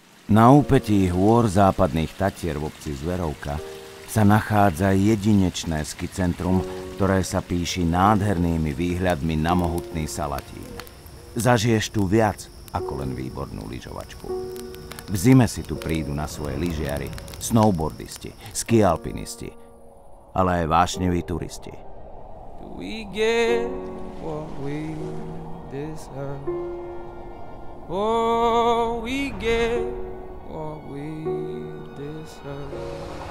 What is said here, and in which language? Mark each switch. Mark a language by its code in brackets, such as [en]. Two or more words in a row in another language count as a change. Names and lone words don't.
[sk] Na úpetí hôr západných Tatier v obci Zverovka sa nachádza jedinečné skicentrum, ktoré sa píši nádhernými výhľadmi na mohutný Salatín. Zažiješ tu viac ako len výbornú lyžovačku. V zime si tu prídu na svoje lyžiari, snowboardisti, skialpinisti, ale aj vášneví turisti. [en] We get what we deserve. Oh, we get what we deserve.